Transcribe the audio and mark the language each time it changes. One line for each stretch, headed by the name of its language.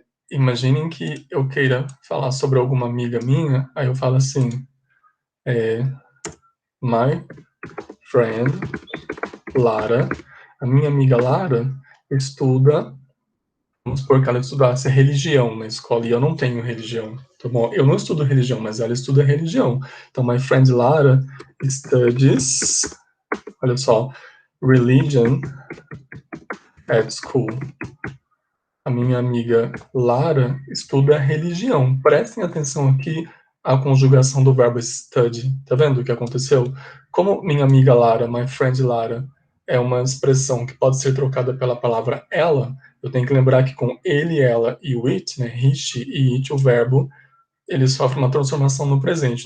Portuguese: Imaginem que eu queira falar sobre alguma amiga minha, aí eu falo assim,
English: my friend Lara,
Portuguese: a minha amiga Lara estuda, vamos supor que ela estudasse religião na escola, e eu não tenho religião, tá bom? Eu não estudo religião, mas ela estuda religião. Então,
English: my friend Lara studies,
Portuguese: olha só,
English: religion at school.
Portuguese: A minha amiga Lara estuda religião. Prestem atenção aqui à conjugação do verbo study. Tá vendo o que aconteceu? Como minha amiga Lara,
English: my friend Lara,
Portuguese: é uma expressão que pode ser trocada pela palavra ela, eu tenho que lembrar que com ele, ela e o it, né, he, she e it, o verbo, ele sofre uma transformação no presente.